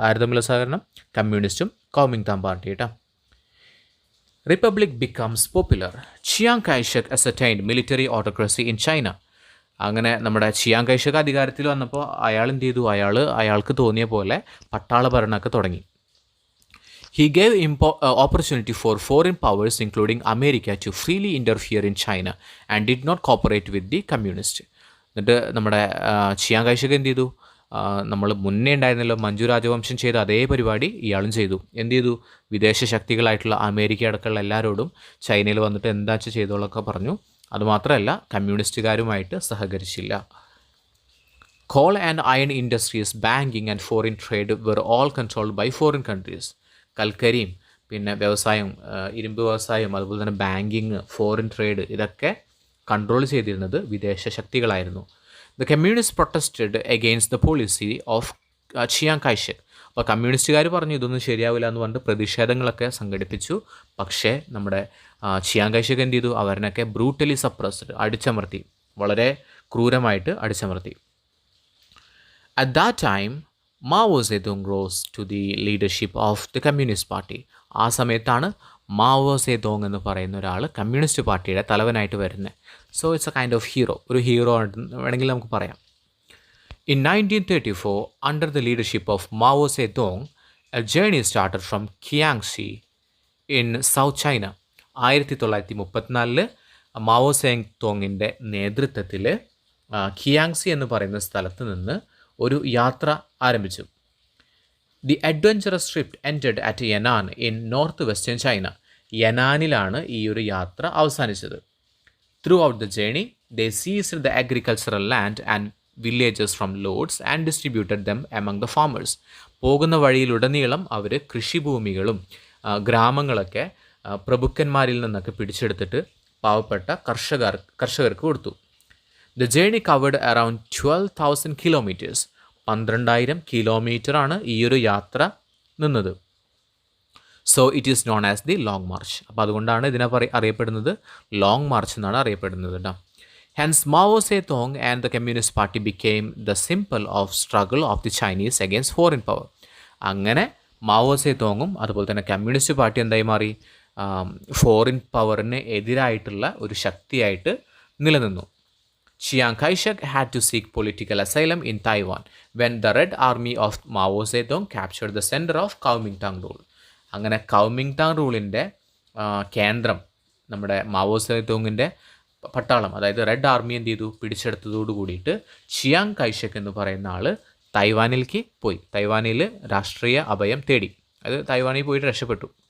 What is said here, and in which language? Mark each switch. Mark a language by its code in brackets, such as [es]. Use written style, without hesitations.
[ml] ആര് തമ്മിലുള്ള സഹകരണം, കമ്മ്യൂണിസ്റ്റും കൗമിങ്താങ് പാർട്ടി കേട്ടോ. [en] Republic becomes popular. Chiang Kai shek ascertained military autocracy in China. [ml] അങ്ങനെ നമ്മുടെ ചിയാങ് കൈഷക് അധികാരത്തിൽ വന്നപ്പോൾ അയാൾ എന്ത് ചെയ്തു, അയാൾക്ക് തോന്നിയ പോലെ പട്ടാള ഭരണമൊക്കെ തുടങ്ങി. [en] He gave opportunity for foreign powers, including America, to freely interfere in China and did not cooperate with the communists. [ml] എന്നിട്ട് നമ്മുടെ ചിയാങ് കൈഷക് എന്ത് ചെയ്തു? നമ്മൾ മുന്നേ ഉണ്ടായിരുന്നല്ലോ മഞ്ജു രാജവംശം ചെയ്ത അതേ പരിപാടി ഇയാളും ചെയ്തു. എന്ത് ചെയ്തു? വിദേശ ശക്തികളായിട്ടുള്ള അമേരിക്ക അടക്കമുള്ള എല്ലാവരോടും ചൈനയിൽ വന്നിട്ട് എന്താ ചെയ്തോളൊക്കെ പറഞ്ഞു. അതുമാത്രമല്ല കമ്മ്യൂണിസ്റ്റുകാരുമായിട്ട് സഹകരിച്ചില്ല. [en] Coal and iron industries, banking and foreign trade were all controlled by foreign countries. [ml] കൽക്കരിയും പിന്നെ വ്യവസായം, ഇരുമ്പ് വ്യവസായം, അതുപോലെ തന്നെ ബാങ്കിങ്, ഫോറിൻ ട്രേഡ് ഇതൊക്കെ കൺട്രോൾ ചെയ്തിരുന്നത് വിദേശ ശക്തികളായിരുന്നു. [en] The communist protested against the policy of Chiang Kai shek. [ml] അപ്പോൾ കമ്മ്യൂണിസ്റ്റുകാർ പറഞ്ഞു ഇതൊന്നും ശരിയാവില്ല എന്ന് പറഞ്ഞിട്ട് പ്രതിഷേധങ്ങളൊക്കെ സംഘടിപ്പിച്ചു. പക്ഷേ നമ്മുടെ ചിയാങ് കൈഷക് എന്ത് ചെയ്തു? അവരിനൊക്കെ [en] brutally suppressed, [ml] അടിച്ചമർത്തി, വളരെ ക്രൂരമായിട്ട് അടിച്ചമർത്തി. [en] At that time, Mao Zedong rose to the leadership of the Communist Party. [ml] ആ സമയത്താണ് മാവോ സേതോങ് എന്ന് പറയുന്ന ഒരാൾ കമ്മ്യൂണിസ്റ്റ് പാർട്ടിയുടെ തലവനായിട്ട് വരുന്നത്. [en] so it's a kind of hero, [ml] ഒരു ഹീറോ വേണമെങ്കിൽ നമുക്ക് പറയാം. [en] In 1934, under the leadership of Mao Zedong, a journey started from Jiangxi in South China. [ml] 1934 Mao സേതോങ്ങിൻ്റെ നേതൃത്വത്തിൽ കിയാങ്സി എന്ന് പറയുന്ന സ്ഥലത്ത് നിന്ന് ഒരു യാത്ര ആരംഭിച്ചു. [en] The adventurous trip ended at Yanan in north western China. [ml] യനാനിലാണ് ഈ ഒരു യാത്ര അവസാനിച്ചത്. [en] Throughout the journey they seized the agricultural land and villages from lords and distributed them among the farmers. [ml] പോകുന്ന വഴിയിലുടനീളം അവർ കൃഷിഭൂമികളും ഗ്രാമങ്ങളൊക്കെ പ്രഭുക്കന്മാരിൽ നിന്നൊക്കെ പിടിച്ചെടുത്തിട്ട് പാവപ്പെട്ട കർഷകർക്ക് കൊടുത്തു. [en] The journey covered around 12,000 kilometers. [ml] 12,000 കിലോമീറ്ററാണ് ഈ ഒരു യാത്ര നിന്നത്. [en] So it is known as the long march. [ml] അപ്പോൾ അതുകൊണ്ടാണ് ഇതിനെ അറിയപ്പെടുന്നത് ലോങ് മാർച്ച് എന്നാണ് അറിയപ്പെടുന്നത് കേട്ടോ. [en] Hence Mao Zedong and the communist party became the symbol of struggle of the Chinese against foreign power. [ml] അങ്ങനെ മാവോ സേതോങ്ങും അതുപോലെ തന്നെ കമ്മ്യൂണിസ്റ്റ് പാർട്ടി എന്തായി മാറി? ഫോറിൻ പവറിന് എതിരായിട്ടുള്ള ഒരു ശക്തിയായിട്ട് നിലനിന്നു. [en] Chiang Kai-shek had to seek political asylum in Taiwan when the Red Army of Mao Zedong captured the center of Kuomintang rule. [ml] അങ്ങനെ കൗമിങ്ടാങ് റൂളിൻ്റെ കേന്ദ്രം നമ്മുടെ മാവോ സേതോങ്ങിൻ്റെ പട്ടാളം, അതായത് റെഡ് ആർമി എന്ത് ചെയ്തു? പിടിച്ചെടുത്തതോട് കൂടിയിട്ട് ചിയാങ് കൈഷക് എന്ന് പറയുന്ന ആൾ തൈവാനിലേക്ക് പോയി. തൈവാനിൽ രാഷ്ട്രീയ അഭയം തേടി. അത് തൈവാനിൽ പോയിട്ട് രക്ഷപ്പെട്ടു.